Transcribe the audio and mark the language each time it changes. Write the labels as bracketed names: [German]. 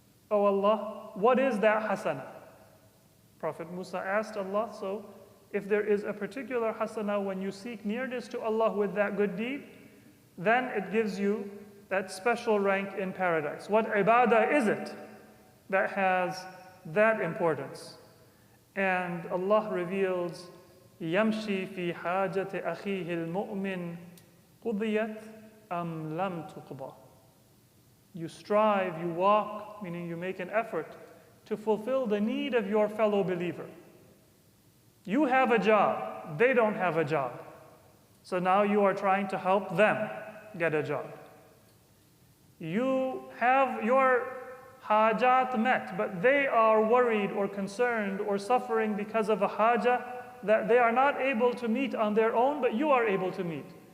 [English] Oh Allah, what is that hasana? Prophet Musa asked Allah, so if there is a particular hasana when you seek nearness to Allah with that good deed, then it gives you that special rank in paradise. What ibadah is it that has that importance? And Allah reveals, [Arabic] يَمْشِي فِي حَاجَةِ أَخِيهِ الْمُؤْمِنِ قُضِيَتْ أَمْ لَمْ تُقْضَى. [English] You strive, you walk, meaning you make an effort to fulfill the need of your fellow believer. You have a job, they don't have a job. So now you are trying to help them get a job. You have your hajat met, but they are worried or concerned or suffering because of a haja that they are not able to meet on their own, but you are able to meet.